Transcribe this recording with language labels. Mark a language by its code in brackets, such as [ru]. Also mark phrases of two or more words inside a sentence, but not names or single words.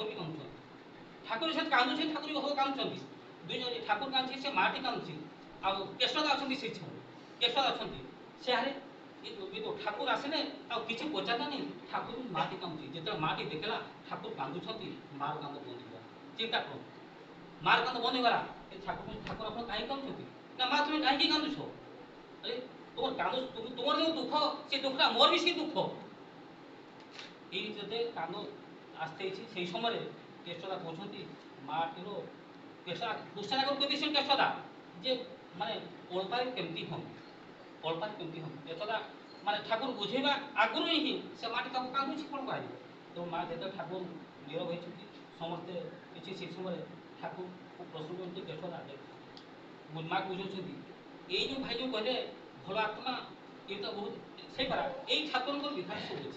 [or] ବି କାନ୍ଦୁଛନ୍ତି ଠାକୁର ସେ କାନ୍ଦୁଛି ଠାକୁର ବି କାନ୍ଦୁଛନ୍ତି ଦୁଇ ଜଣ ଠାକୁର କାନ୍ଦୁଛି ସେ ମାଟି କାନ୍ଦୁଛି ଆଉ କେଶଦା ଅଛନ୍ତି ସେ କେଶଦା ଅଛନ୍ତି ସେ ଆରେ ଠାକୁର ଆସିଲେ ଆଉ କିଛି ପଚାରିଲାନି ଠାକୁର ମାଟି କାନ୍ଦୁଛି ଯେତେବେଳେ ମାଟି ଦେଖିଲା ଠାକୁର କାନ୍ଦୁଛନ୍ତି ମାର କାନ୍ଦ ବନ୍ଦ ହେଇଗଲା ଚିନ୍ତା କରନ୍ତୁ ମାର କାନ୍ଦ ବନ୍ଦ ହେଇଗଲା ଠାକୁର ଆପଣ କାହିଁକି କାନ୍ଦୁଛନ୍ତି ନା ମା ତୁମେ କାହିଁକି କାନ୍ଦୁଛ ଆରେ [bn] তোমার কান্দ তোমার যে দুঃখ সেই দুঃখটা মোর বেশি দুঃখ এই যদি কান্দ [or] আসতে ହେଇଛି ସେଇ ସମୟରେ କେଷ୍ଟଦା କହୁଛନ୍ତି ମାଟିର କେଷ୍ଟଦା କ୍ୱେଶ୍ଚନ୍ ଆଗରୁ କହିଦେଇଛନ୍ତି କେଷ୍ଟଦା ଯେ ମାନେ ଅଳ୍ପାରେ କେମିତି ହଉ ଅଳ୍ପାରେ କେମିତି ହଉ କେଷ୍ଟଦା ମାନେ ଠାକୁର ବୁଝେଇବା ଆଗରୁ ହିଁ ସେ ମାଟି ତାକୁ କାନ୍ଦୁଛି କ'ଣ କରାଯିବ। ତେଣୁ ମା ଯେତେବେଳେ ଠାକୁର ନୀରବ ହେଇଛନ୍ତି ସମସ୍ତେ କିଛି ସେଇ ସମୟରେ ଠାକୁରକୁ ପ୍ରଶ୍ନ କରନ୍ତି କେଷ୍ଟଦା ମା ବୁଝାଉଛନ୍ତି ଏଇ ଯେଉଁ ଭାଇ ଯେଉଁ କହିଲେ ଭଲ ଆତ୍ମା ଏ ତ ବହୁତ ସେଇପାରା ଏଇ ଠାକୁରଙ୍କର ବିଧାନ ସବୁ ଅଛି।